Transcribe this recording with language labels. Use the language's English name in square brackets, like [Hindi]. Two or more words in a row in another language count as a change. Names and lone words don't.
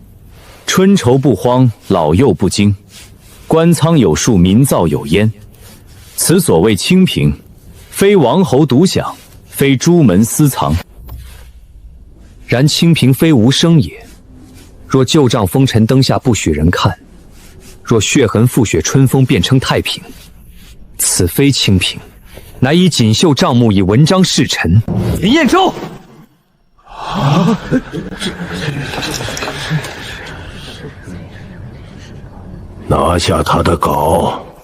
[Chinese] 春愁不荒，老幼不驚。官倉有樹，民灶有煙。此所謂清平，非王侯獨享，非朱門私藏。然清平非無聲也。若舊賬封塵灯下不許人看，若血痕覆雪春風便稱太平，此非清平，乃以锦繡账目以文章示臣。林彦州，拿下他的稿。